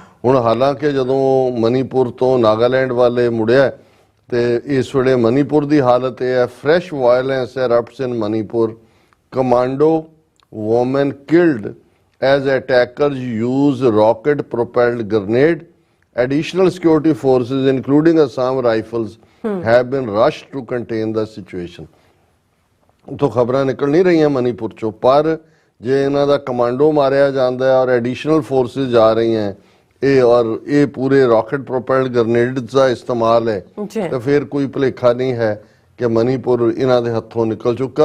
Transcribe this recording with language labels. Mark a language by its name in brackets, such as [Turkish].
[Punjabi] ਹੁਣ ਹਾਲਾਂਕਿ ਜਦੋਂ ਮਨੀਪੁਰ ਤੋਂ ਨਾਗਾਲੈਂਡ ਵਾਲੇ ਮੁੜਿਆ ਤੇ ਇਸ ਵੇਲੇ ਮਨੀਪੁਰ ਦੀ ਹਾਲਤ ਇਹ ਹੈ, fresh violence [English] erupts in [Punjabi] Manipur, commando [English] women killed as attackers use rocket propelled grenade. Additional security forces including Assam Rifles have been rushed to contain the situation. [Punjabi] ਉੱਥੋਂ ਖਬਰਾਂ ਨਿਕਲ ਨਹੀਂ ਰਹੀਆਂ ਮਨੀਪੁਰ ਚੋਂ, ਪਰ ਜੇ ਇਹਨਾਂ ਦਾ ਕਮਾਂਡੋ ਮਾਰਿਆ ਜਾਂਦਾ ਹੈ ਔਰ ਐਡੀਸ਼ਨਲ ਫੋਰਸਿਸ ਜਾ ਰਹੀਆਂ ਇਹ ਔਰ ਇਹ ਪੂਰੇ ਰਾਕਟ ਪ੍ਰੋਪੈਲਡ ਗ੍ਰੇਨੇਡਸ ਦਾ ਇਸਤੇਮਾਲ ਹੈ ਤਾਂ ਫਿਰ ਕੋਈ ਭੁਲੇਖਾ ਨਹੀਂ ਹੈ ਕਿ ਮਨੀਪੁਰ ਇਹਨਾਂ ਦੇ ਹੱਥੋਂ ਨਿਕਲ ਚੁੱਕਾ।